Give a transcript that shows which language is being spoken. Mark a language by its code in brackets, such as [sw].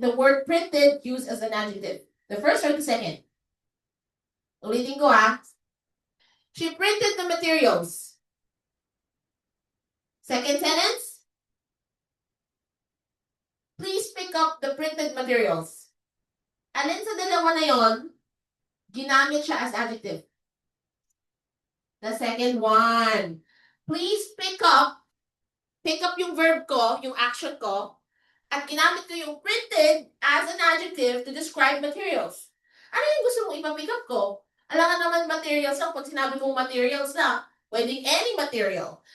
[en] The word printed used as an adjective. The first or the second? [tl] Ulitin ko ah. [en] She printed the materials. Second sentence. Please pick up the printed materials. [tl] Alin sa dalawa na yon, ginamit siya [en] as adjective? The second one. Please pick up [tl] yung verb ko, yung action ko, at ginamit ko yung [en] printed as an adjective to describe materials. [tl] Ano yung gusto mong ipa-pick up ko? Alangan naman materials lang. Pag sinabi kong materials na, pwedeng any material.